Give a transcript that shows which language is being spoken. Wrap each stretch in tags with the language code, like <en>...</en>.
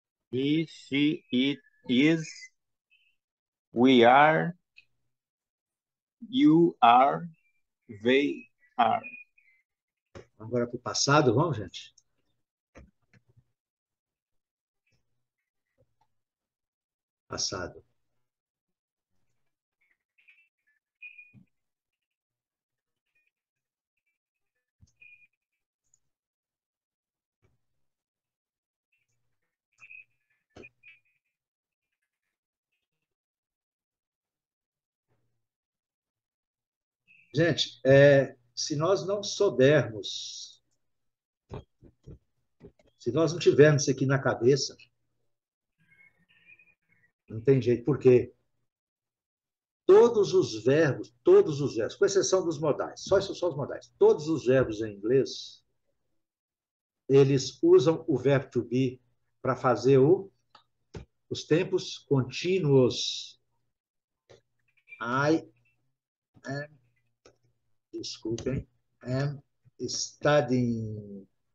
<en>he, she, it is, we are, you are, they are.</en> <pt>agora para o passado, vamos, gente? Passado. Gente, se nós não soubermos, se nós não tivermos isso aqui na cabeça, não tem jeito. Por quê? Todos os verbos, com exceção dos modais, só os modais, todos os verbos em inglês, eles usam o verbo to be para fazer os tempos contínuos.</pt> <en>I am,</en> <pt>desculpem,</pt> <en>am studying.</en>